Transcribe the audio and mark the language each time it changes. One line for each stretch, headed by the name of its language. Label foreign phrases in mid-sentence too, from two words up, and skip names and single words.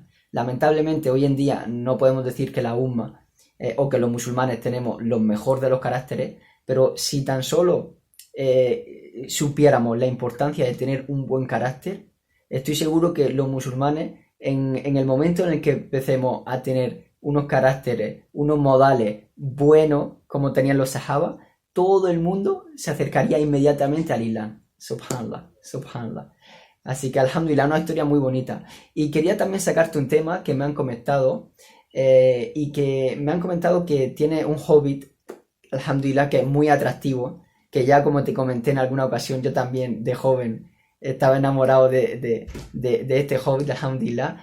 Spanish: Lamentablemente hoy en día no podemos decir que la umma o que los musulmanes tenemos los mejores de los caracteres, pero si tan solo supiéramos la importancia de tener un buen carácter, estoy seguro que los musulmanes en el momento en el que empecemos a tener unos caracteres, unos modales buenos como tenían los sahaba, todo el mundo se acercaría inmediatamente al Islam.
Arabic: سبحان الله، سبحان الله.
Spanish: Así que alhamdulillah, una historia muy bonita. Y quería también sacarte un tema que me han comentado y que me han comentado que tiene un hobbit, alhamdulillah, que es muy atractivo, que ya como te comenté en alguna ocasión, yo también de joven estaba enamorado de este hobbit, alhamdulillah.